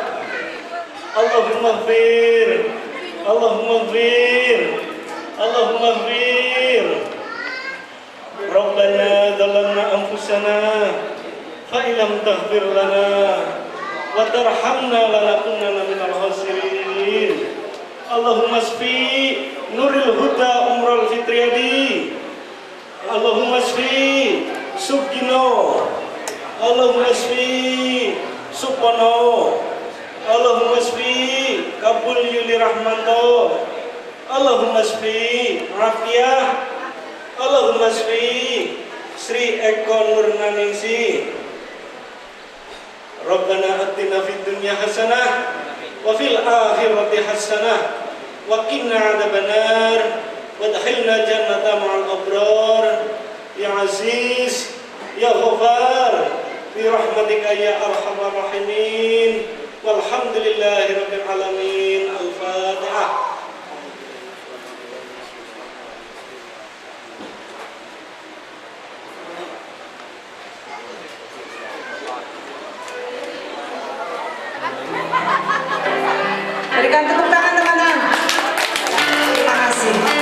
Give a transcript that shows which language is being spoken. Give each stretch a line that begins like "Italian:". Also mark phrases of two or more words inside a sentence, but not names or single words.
Arabic: اللهم اغفر اللهم اغفر اللهم اغفر. ربنا ظلمنا أنفسنا وإن لم تغفر لنا وترحمنا لنكونن من الخاسرين. اللهم اشف nuril huda umrul fitriyadi. اللهم اشف Sugino. اللهم اشف Supono. اللهم اشف Kabul Yuli Rahmanto. اللهم اشف Afiyah. اللهم اشف Sri Eko Nurnaningsi. ربنا آتنا في الدنيا حسنة وفي الآخرة حسنة وقنا عذاب النار وادخلنا الجنة مع الأبرار يا عزيز يا غفار برحمتك يا أرحم الراحمين والحمد لله رب العالمين. الفاتحة.
Indonesian: Berikan tepuk tangan teman-teman. Terima kasih.